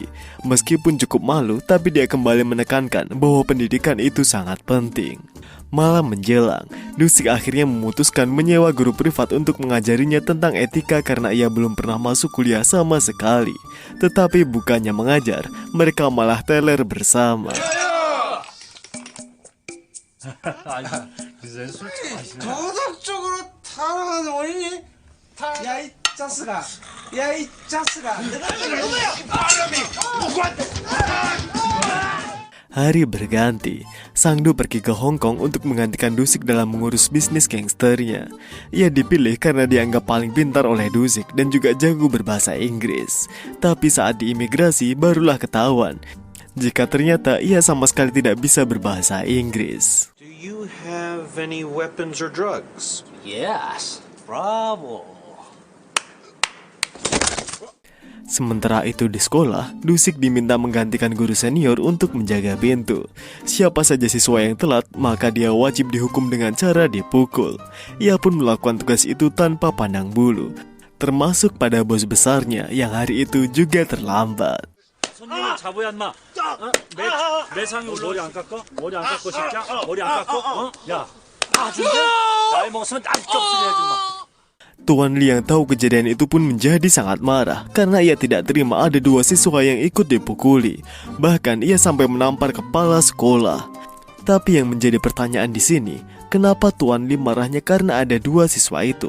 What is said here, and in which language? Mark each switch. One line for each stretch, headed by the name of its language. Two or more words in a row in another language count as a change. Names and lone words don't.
Indonesian: Meskipun cukup malu, tapi dia kembali menekankan bahwa pendidikan itu sangat penting. Malam menjelang, Dusik akhirnya memutuskan menyewa guru privat untuk mengajarinya tentang etika karena ia belum pernah masuk kuliah sama sekali. Tetapi bukannya mengajar, mereka malah teler bersama.
Korean: 도덕적으로 타락하는 원인이 야이 짜스가
Indonesian: Hari berganti, Sangdu pergi ke Hong Kong untuk menggantikan Dusik dalam mengurus bisnis gangsternya. Ia dipilih karena dianggap paling pintar oleh Dusik dan juga jago berbahasa Inggris. Tapi saat diimigrasi barulah ketahuan jika ternyata ia sama sekali tidak bisa berbahasa Inggris.
English: Do you have any weapons or drugs? Yes, bravo.
Indonesian: Sementara itu di sekolah, Dusik diminta menggantikan guru senior untuk menjaga pintu. Siapa saja siswa yang telat, maka dia wajib dihukum dengan cara dipukul. Ia pun melakukan tugas itu tanpa pandang bulu, termasuk pada bos besarnya yang hari itu juga terlambat.
Korean: 손님을 잡아야 인마. 매상이 올라. 머리 안 깎아? 머리 안 깎고 싶자? 머리 안 깎고? 야, 나중에 나이 먹었으면 날 쪽수리 해야지 인마.
Indonesian: Tuan Li yang tahu kejadian itu pun menjadi sangat marah karena ia tidak terima ada dua siswa yang ikut dipukuli. Bahkan ia sampai menampar kepala sekolah. Tapi yang menjadi pertanyaan di sini, kenapa Tuan Li marahnya karena ada dua siswa itu?